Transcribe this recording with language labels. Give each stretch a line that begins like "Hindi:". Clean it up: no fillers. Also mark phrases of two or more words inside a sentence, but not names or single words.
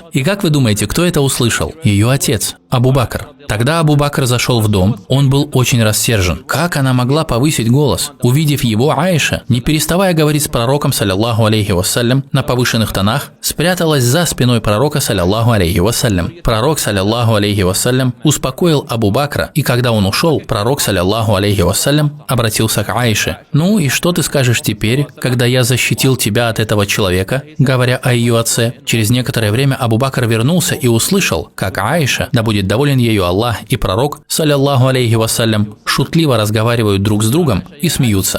Russian: И как вы думаете, кто это услышал? Ее отец, Абу Бакр. Тогда Абу Бакр зашел в дом, он был очень рассержен. Как она могла повысить голос? Увидев его, Аиша, не переставая говорить с пророком,
Arabic: صلى الله عليه وسلم,
Russian: на повышенных тонах, спряталась за спиной пророка,
Arabic: صلى الله عليه وسلم. Пророк, صلى الله عليه وسلم,
Russian: успокоил Абу Бакра, и когда он ушел, пророк,
Arabic: صلى الله عليه وسلم,
Russian: обратился к Аише: «Ну и что ты скажешь теперь, когда я защитил тебя от этого человека?» Говоря о ее отце. Через некоторое время Абу Бакр вернулся и услышал, как Аиша, да будет доволен ею Аллах, и пророк,
Arabic: صلى الله عليه وسلم,
Russian: шутливо разговаривают друг с другом и смеются.